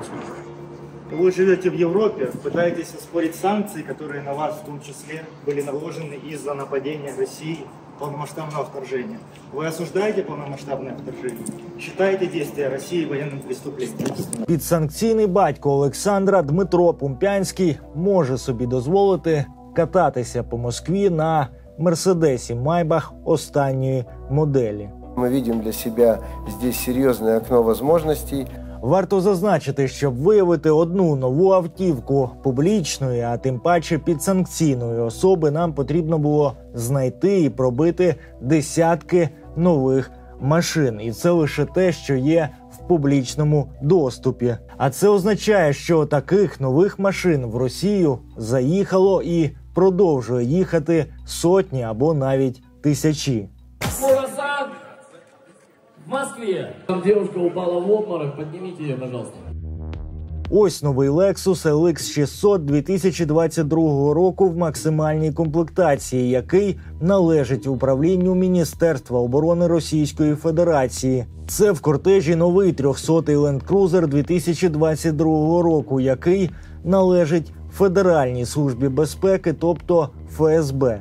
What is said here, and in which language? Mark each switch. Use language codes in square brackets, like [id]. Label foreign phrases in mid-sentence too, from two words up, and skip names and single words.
[ru] Вы живете в Европе, пытаетесь оспорить санкции, которые на вас в том числе были наложены из-за нападения России, полномасштабного вторжения. Вы осуждаете полномасштабное вторжение? Считаете действия России военным преступлением? [uk] Підсанкційний батько Олександра Дмитро Пумпянський може собі дозволити кататися по Москві на Мерседесі Майбах останньої моделі. [ru] Мы видим для себя здесь серьезное окно возможностей. [uk] Варто зазначити, щоб виявити одну нову автівку публічної, а тим паче підсанкційної особи, нам потрібно було знайти і пробити десятки нових машин. І це лише те, що є в публічному доступі. А це означає, що таких нових машин в Росію заїхало і продовжує їхати сотні або навіть тисячі. [ru] В Москве. Там девушка упала в обморок, поднимите ее, пожалуйста. [uk] Ось новий Lexus LX 600 2022 року в максимальній комплектації, який належить управлінню Міністерства оборони Російської Федерації. Це в кортежі новий 300-й Land Cruiser 2022 року, який належить Федеральній службі безпеки, тобто ФСБ.